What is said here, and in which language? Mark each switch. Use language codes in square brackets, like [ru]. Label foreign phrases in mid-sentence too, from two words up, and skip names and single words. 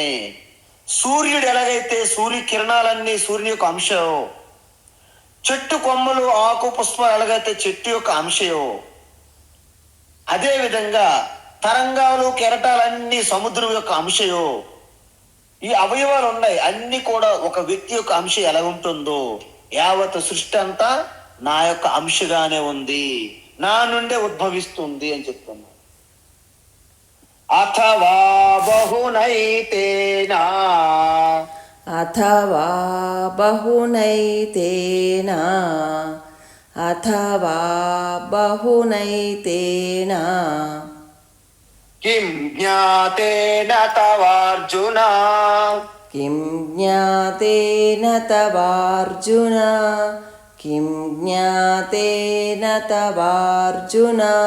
[te] సూర్యుడు ఎలాగైతే సూర్య కిరణాలన్నీ సూర్యుని యొక్క అంశం, చెట్టు కొమ్మలు, ఆకు, పుష్పాలు ఎలాగైతే చెట్టు యొక్క అంశయో, అదే విధంగా తరంగాలు, కెరటాలన్నీ సముద్రం యొక్క అంశయో, ఈ అవయవాలు ఉన్నాయి అన్ని కూడా ఒక వ్యక్తి యొక్క అంశ ఎలా ఉంటుందో, యావత్ సృష్టి అంతా నా యొక్క అంశగానే ఉంది, నా నుండే ఉద్భవిస్తుంది అని చెప్తున్నా. [sa] अथवा बहुनैतेन अथवा बहुनैतेन अथवा बहुनैतेन किं ज्ञातेन तवार्जुन किं ज्ञातेन तवार्जुन किं ज्ञातेन तवार्जुन